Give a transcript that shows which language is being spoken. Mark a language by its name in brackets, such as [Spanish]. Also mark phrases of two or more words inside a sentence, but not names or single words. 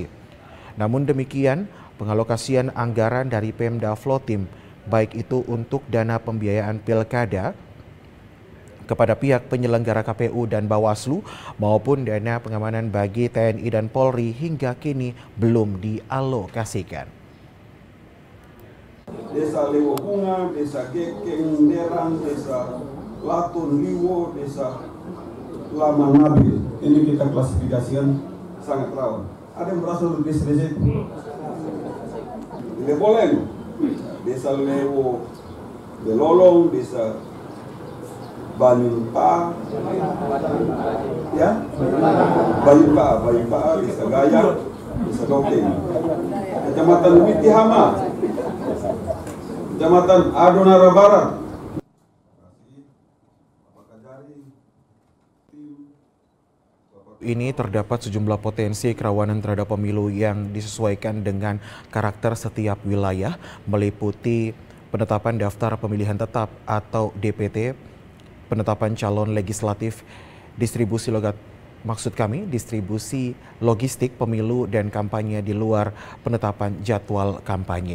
[Indonesian] Namun demikian, pengalokasian anggaran dari Pemda Flotim, baik itu untuk dana pembiayaan pilkada kepada pihak penyelenggara KPU dan Bawaslu maupun dana pengamanan bagi TNI dan Polri hingga kini belum dialokasikan. Desa Lewokunga, Desa Gekeng, Derang, Desa Latun Liwo, Desa lama nabil. Ini kita klasifikasikan sangat rawan. Ada yang berasal dari desa-desa itu. Tidak boleh. Desa Lewo, Belolong, desa Banyupa, ya, Banyupa, desa Gaya, desa Gauteng, Kecamatan Mitihama, Kecamatan Adonara Barat. Ini terdapat sejumlah potensi kerawanan terhadap pemilu yang disesuaikan dengan karakter setiap wilayah, meliputi penetapan daftar pemilihan tetap atau DPT, penetapan calon legislatif, distribusi logistik pemilu dan kampanye di luar penetapan jadwal kampanye.